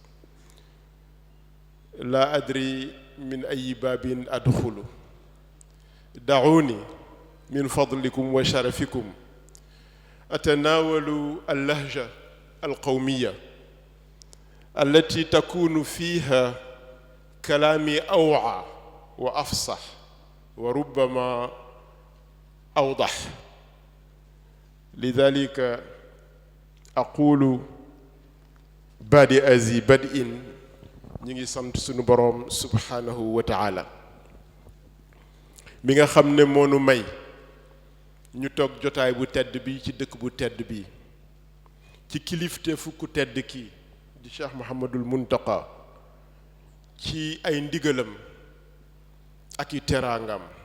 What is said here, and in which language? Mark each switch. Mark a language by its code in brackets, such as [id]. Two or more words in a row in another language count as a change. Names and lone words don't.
[ar] لا أدري من أي باب أدخل دعوني من فضلكم وشرفكم أتناول اللهجة القومية التي تكون فيها كلامي أوعى وأفصح وربما أوضح لذلك أقول بادئ ذي بدء [wo] ñi ngi sant sunu boroom [ar] سبحانه وتعالى [wo] mi nga xam ne moo nu may ñu toog jotaay bu tedd bi ci dëkk bu tedd bi ci kilifte fukk tedd ki di Cheikh Mouhamadul Muntaqa ci ay ndigalam ak i teraangam